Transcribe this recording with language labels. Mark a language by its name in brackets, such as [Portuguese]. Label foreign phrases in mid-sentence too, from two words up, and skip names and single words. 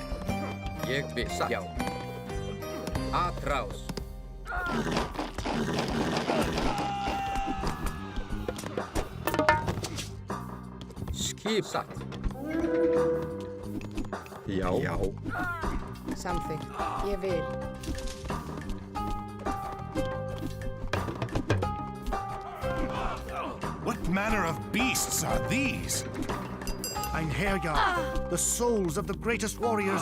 [Icelandic] Ég vil. Satt. Já. Atrás. Skip. Satt. Já. Já. Samþykkt. Ég vil. [English] What manner of beasts are these? Einherjar, the souls of the greatest warriors.